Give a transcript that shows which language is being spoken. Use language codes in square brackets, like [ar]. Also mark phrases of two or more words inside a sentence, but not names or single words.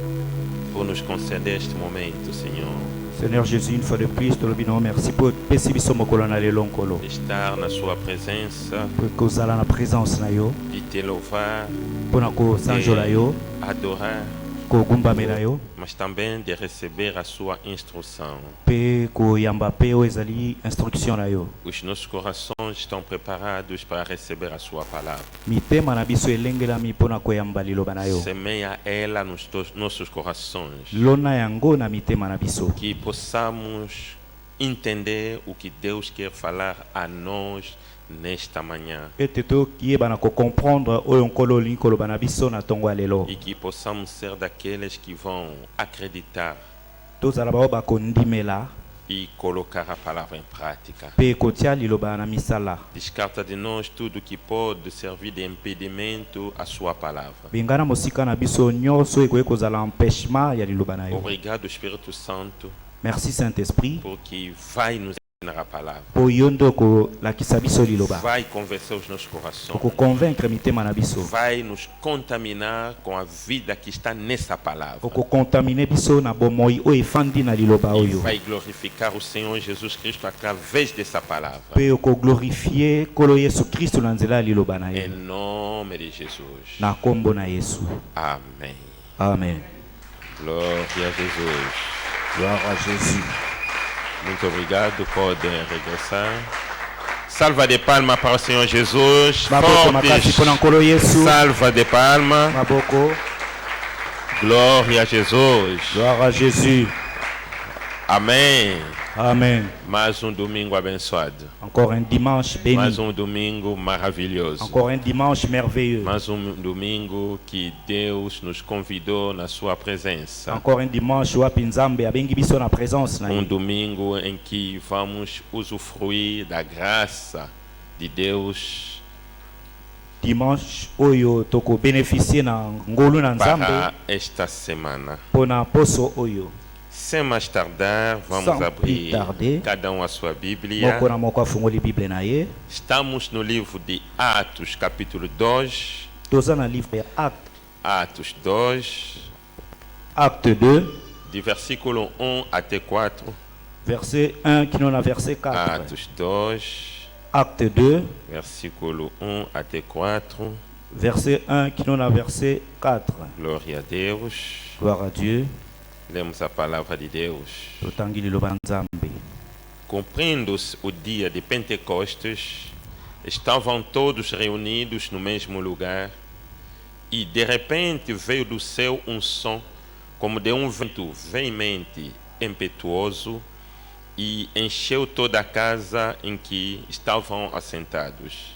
[pt] por nos conceder este momento, Senhor. [fr] Seigneur Jésus, une fois de plus, [ln] tolobi na [fr] merci pour [ln] pesi biso mokolo na lelo nkolo. [pt] Estar na Sua presença, [ln] Pour kozala na présence na yo, [pt] de Te louvar, [ln] mpona kosanjola yo, [pt] adorar, [ln] kogumbamela yo, [pt] mas também de receber a Sua instrução. [ln] mpe koyamba mpe oyo ezali instruction na yo. [pt] Os nossos corações estão preparados para receber a Sua palavra. [ln] Mitema na biso elengelami mpona koyamba liloba na yo. [pt] Semeia ela nos nossos corações. [ln] Lona yango na mitema na biso. [pt] Que possamos entender o que Deus quer falar a nós nesta manhã. [ln] Ete toyeba na kocomprendre oyo nkolo olingi koloba na biso na ntongo ya lelo. [pt] E que possamos ser daqueles que vão acreditar [ln] Tozala bao bakondimela [pt] e colocar a palavra em prática. [ln] mpe kotia liloba na misala. [pt] Descarta de nós tudo que pode servir de impedimento à sua palavra. [ln] Bengana mosika na biso nyonso ekoki kozala empêchement ya liloba na yo. [pt] Obrigado, Espírito Santo, [fr] Merci Saint-Esprit [pt] porque vai nos ensinar a palavra. [ln] po yo nde okolakisa biso liloba. [pt] Vai convencer os nossos corações. [ln] Okoconvaincre mitema na biso. [pt] Vai nos contaminar com a vida que está nessa palavra. [ln] Okokontamine biso na bomoi oyo efandi na liloba [pt] E [ln] oyo. [pt] vai glorificar o Senhor Jesus Cristo através dessa palavra. [ln] Mpe okoglorifie nkolo Yesu Kristo na nzela ya liloba na ye. [pt] Em nome de Jesus. [ln] Na kombo na Yesu. [pt] Amém. [ln] Amen. [pt] Glória a Jesus. [fr] Gloire à Jésus. [pt] Muito obrigado. Podem regressar. Salva de palmas para o Senhor Jesus. [ln] Maboko makasi [pt] Fortes. [ln] mpona nkolo Yesu. [pt] Salva de palmas. [ln] Maboko. [pt] Glória a Jesus. [fr] Gloire à Jésus. [pt] Amém. [fr] Amen. [pt] Mais domingo abençoado. [fr] Encore un dimanche béni. [pt] Mais domingo maravilhoso. [fr] Encore un dimanche merveilleux. [pt] Mais domingo que Deus nos convidou na sua presença. [fr] Encore un dimanche [ln] wapi Nzambe abengi biso na présence na ye. [pt] Domingo em que vamos usufruir da graça de Deus [ln] Dimanche oyo toko bénéficier na ngolu na Nzambe [pt] para esta semana. [ln] pona poso oyo. [pt] Sem mais tardar, vamos [fr] Sans [pt] abrir [fr] plus tarder. [pt] cada a sua Bíblia. [ln] Moko na moko afungoli Bible na ye. [pt] Estamos no livro de Atos, capítulo 2. [ln] Toza na livre ya [pt] Atos 2, [ln] Acte 2, [pt] de versículo 1 até 4. [ln] verset 1 kino na verset 4. [pt] Atos 2, [ln] Acte 2, [pt] versículo 1 até 4. [ln] verset 1 kino na verset 4. [pt] Glória a Deus. [fr] Gloire à Dieu. [pt] Lemos a palavra de Deus. [ln] Totangi liloba na Nzambe. [pt] Cumprindo-se o dia de Pentecostes, estavam todos reunidos no mesmo lugar, e de repente veio do céu um som, como de um vento veemente, impetuoso, e encheu toda a casa em que estavam assentados.